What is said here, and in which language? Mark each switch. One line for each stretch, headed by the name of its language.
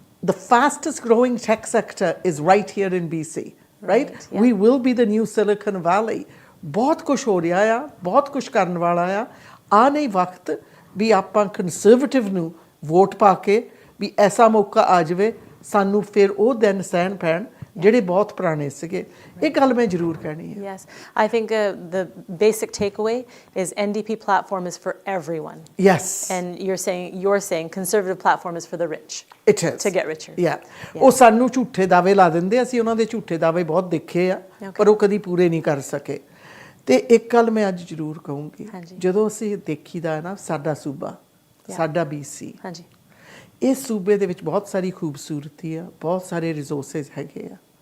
English: the fastest growing tech sector is right here in BC right we will be the new Silicon Valley
Punjabi: ਬਹੁਤ ਕੁਛ ਹੋ ਰਿਹਾ ਆ ਬਹੁਤ ਕੁਛ ਕਰਨ ਵਾਲਾ ਆ ਨਹੀਂ ਵਕਤ ਵੀ ਆਪਾਂ ਕੰਜ਼ਰਵੇਟਿਵ ਨੂੰ ਵੋਟ ਪਾ ਕੇ ਵੀ ਐਸਾ ਮੌਕਾ ਆ ਜਾਵੇ ਸਾਨੂੰ ਫਿਰ ਉਹ ਦਿਨ ਸਹਿਣ ਪੈਣ ਜਿਹੜੇ ਬਹੁਤ ਪੁਰਾਣੇ ਸੀਗੇ ਇਹ ਗੱਲ ਮੈਂ ਜ਼ਰੂਰ ਕਹਿਣੀ ਹੈ
English: Yes I think the basic takeaway is NDP platform is for everyone Yes and you're saying conservative platform is for the rich It is to get richer
Punjabi: ਉਹ ਸਾਨੂੰ ਝੂਠੇ ਦਾਅਵੇ ਲਾ ਦਿੰਦੇ ਅਸੀਂ ਉਹਨਾਂ ਦੇ ਝੂਠੇ ਦਾਅਵੇ ਬਹੁਤ ਦੇਖੇ ਆ ਪਰ ਉਹ ਕਦੀ ਪੂਰੇ ਨਹੀਂ ਕਰ ਸਕੇ ਤੇ ਇੱਕ ਗੱਲ ਮੈਂ ਅੱਜ ਜ਼ਰੂਰ ਕਹੂੰਗੀ ਜਦੋਂ ਅਸੀਂ ਦੇਖੀਦਾ ਨਾ ਸਾਡਾ ਸੂਬਾ ਸਾਡਾ BC ਹਾਂਜੀ ਇਸ ਸੂਬੇ ਦੇ ਵਿੱਚ ਬਹੁਤ ਸਾਰੀ ਖੂਬਸੂਰਤੀ ਆ ਬਹੁਤ ਸਾਰੇ ਰਿਸੋਰਸਿਸ ਹੈਗੇ ਆ